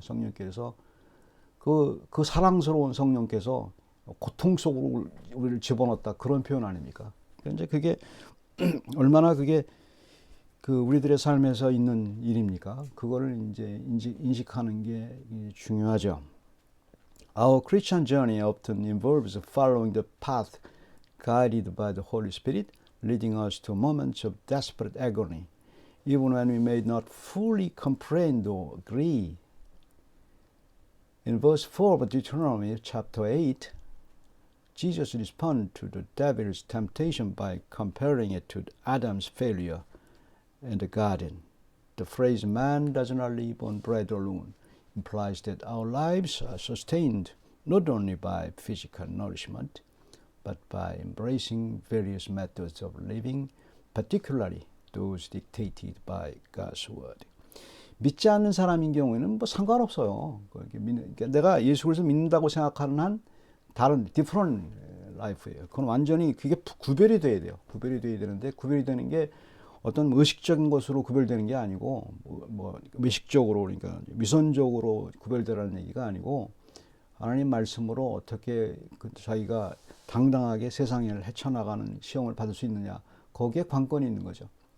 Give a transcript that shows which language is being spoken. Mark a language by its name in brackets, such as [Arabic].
[Korean] 성령께서 그 사랑스러운 성령께서 고통 속으로 우리를 집어넣었다, 그런 표현 아닙니까? 이제 그게 얼마나 그게 그 우리들의 삶에서 있는 일입니까? 그거를 이제 인식하는 게 중요하죠. [English] Our Christian journey often involves following the path guided by the Holy Spirit, leading us to moments of desperate agony, even when we may not fully comprehend or agree. In verse 4 of Deuteronomy chapter 8, Jesus responds to the devil's temptation by comparing it to Adam's failure in the garden. The phrase "man does not live on bread alone" implies that our lives are sustained not only by physical nourishment, but by embracing various methods of living, particularly those dictated by God's word. [Korean] 믿지 않는 사람인 경우에는 뭐 상관없어요. 그러니까 내가 예수 그리스도 믿는다고 생각하는 한 다른 [English] different life [Korean] 예요. 그건 완전히 그게 구별이 돼야 돼요. 구별이 돼야 되는데, 구별이 되는 게 어떤 의식적인 것으로 구별되는 게 아니고, 뭐 의식적으로, 그러니까 위선적으로 구별되라는 얘기가 아니고, 하나님 말씀으로 어떻게 자기가 당당하게 세상을 헤쳐나가는 시험을 받을 수 있느냐, 거기에 관건이 있는 거죠.